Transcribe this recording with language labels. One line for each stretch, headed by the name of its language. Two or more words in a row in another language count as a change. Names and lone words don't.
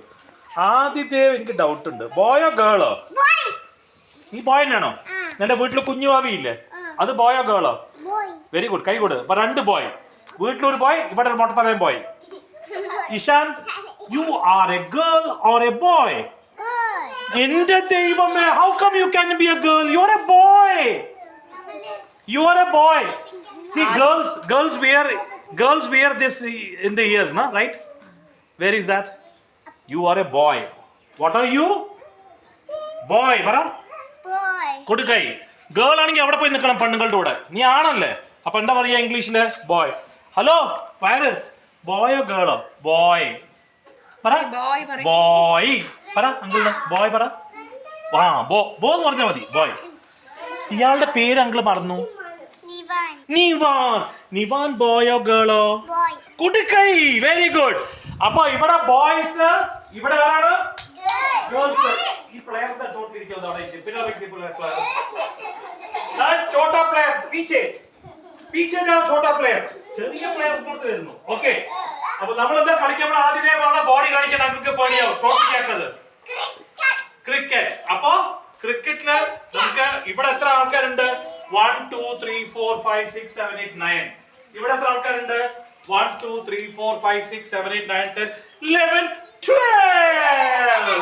Malayalam: ആദിദേവ്, എനിക്ക് ഡൗട്ട് ഉണ്ട്. ബോയോ ഗേളോ? നീ ബോയ് തന്നെയാണോ? നിന്റെ വീട്ടിൽ കുഞ്ഞു ഭാവിയില്ലേ, അത് ബോയോ ഗേളോ?
English: very good.
Malayalam: കൈ കൊടു. അപ്പൊ രണ്ട് ബോയ്. വീട്ടിലൊരു ബോയ്, ഇവിടെ മൊട്ടപ്പറയും ബോയ്.
English: ഇഷാൻ, you are a girl or a boy?
Malayalam: എന്റെ ദൈവമേ,
English: how come you can be a girl? you are a boy. you are a boy. See, girls wear this in the ears, na, right? Where is that? You are a boy. What are you? Boy.
Malayalam: പറ. Boy. കൊടുക്കൈ. ഗേൾ ആണെങ്കിൽ അവിടെ പോയി നിൽക്കണം പെണ്ണുങ്ങളുടെ കൂടെ. നീ ആണല്ലേ? അപ്പൊ എന്താ പറയാ ഇംഗ്ലീഷില്? ബോയ്. ഹലോ, പേര് ബോയോ ഗേളോ? ബോയ്. പറ. ബോയ്. പറ അങ്കിളിന്. ബോയ് പറ. ആ, ബോ എന്ന് പറഞ്ഞാൽ മതി. ബോയ്. ഇയാളുടെ പേര് അങ്കിള് മറന്നു. നിവാൻ. നിവാൻ ബോയോ ഗേളോ? കുടുക്കൈ.
English: very good.
Malayalam: അപ്പൊ ഇവിടെ ബോയ്സ്, ഇവിടെ ആരാണ്? ഗേൾസ്. ഈ പ്ലെയർ
Hindi: छोटा प्लेयर पीछे पीछे जाओ. छोटा प्लेयर,
Malayalam: ചെറിയ പ്ലെയർ പുറത്ത് വരുന്നു. ഓക്കെ, അപ്പൊ നമ്മൾ എന്താ കളിക്കുമ്പോൾ ആദ്യമേ പറഞ്ഞ ബോഡി കാണിക്കാൻ നമുക്ക് പേടിയാവും. ചോട്ടിക്കാക്കത് ക്രിക്കറ്റ്. അപ്പൊ ക്രിക്കറ്റില് നമുക്ക് ഇവിടെ എത്ര ആൾക്കാരുണ്ട്? 1 2 3 4 5 6 7 8 9. ഇവിടെ എത്ര ആൾക്കാരുണ്ട്? 1 2 3 4 5 6 7 8 9 10 11 12.